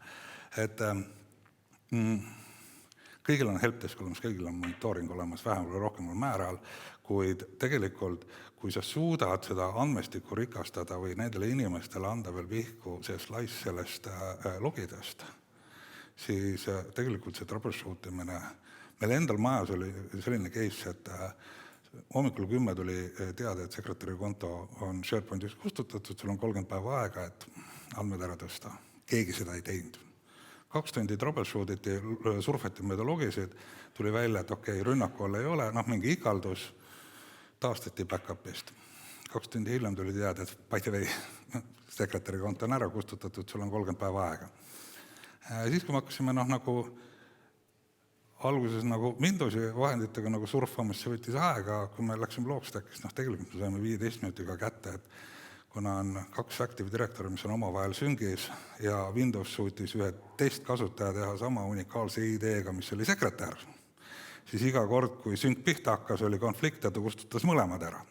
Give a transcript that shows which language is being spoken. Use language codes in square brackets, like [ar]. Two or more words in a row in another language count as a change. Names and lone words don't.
[et] Et kõigil on helpdesk olemas, kõigil on monitooring olemas, vähem või rohkem määral, kuid tegelikult, kui sa suudad seda andmestikku rikastada või nendele inimestele anda veel vihku see slice sellest logidest, siis tegelikult see troubleshootimine, meil endal majas oli selline case, et hommikul 10 tuli teada, et sekretäri konto on SharePointis kustutatud, sul on 30 päeva aega, et andmed ära tõsta. Keegi seda ei teinud. 2 tundi troubleshootiti, surfati mööda logisid, tuli välja, et okei, rünnaku all ei ole, mingi ikaldus, taastati back-upist. 2 tundi hiljem tuli teada, et [en] by the way, [et] sekretäri konto on ära kustutatud, sul on 30 päeva aega. Siis, kui me hakkasime alguses Windowsi vahenditega surfamas, see võttis aega, kui me läksime Logstackist, tegelikult me saime 15 minutiga kätte, et kuna on 2 Active Directory, mis on omavahel süngis ja Windows suutis ühe testkasutaja teha sama unikaalse ID-ga, mis oli sekretär, siis iga kord, kui sync pihta hakkas, oli konflikt ja ta kustutas mõlemad ära.